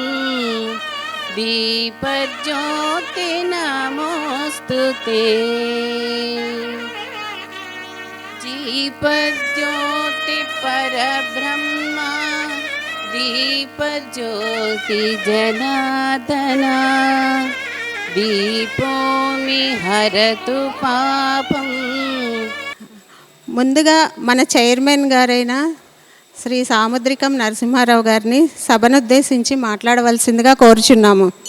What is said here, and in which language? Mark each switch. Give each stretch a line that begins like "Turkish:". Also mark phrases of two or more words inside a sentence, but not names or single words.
Sanskrit: दीपज्योति नमोऽस्तु ते दीपज्योति परब्रह्मा दीपज्योति जनार्दना दीपोऽमि हरतु पापं.
Telugu: ముందుగా మన చైర్మన్ గారైన శ్రీ సాముద్రికం నరసింహారావు గారిని సభనుద్దేశించి మాట్లాడవలసిందిగా కోరుచున్నాము.